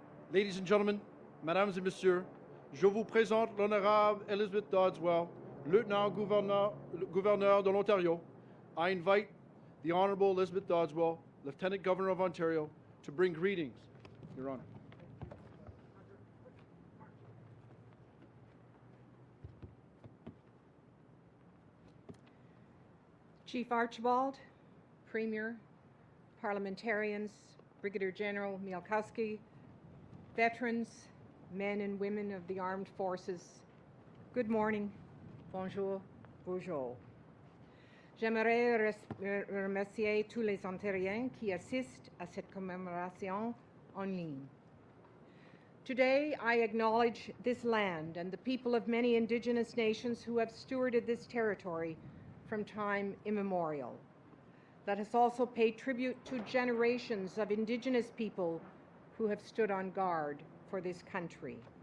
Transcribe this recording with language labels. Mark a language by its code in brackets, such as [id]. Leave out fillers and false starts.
[en] Ladies and gentlemen, [fr] mesdames et messieurs, je vous présente l'Honourable Elizabeth Dowdeswell, Lieutenant-Gouverneur de l'Ontario. [en] I invite the Honourable Elizabeth Dowdeswell, Lieutenant Governor of Ontario, to bring greetings, Your Honour. Chief Archibald, Premier, parliamentarians, Brigadier General Mielkowski, veterans, men and women of the armed forces, good morning, [fr] bonjour, bonjour. J'aimerais remercier tous les Ontariens qui assistent à cette commémoration en ligne. [en] Today, I acknowledge this land and the people of many Indigenous nations who have stewarded this territory from time immemorial. Let us also pay tribute to generations of Indigenous people who have stood on guard for this country.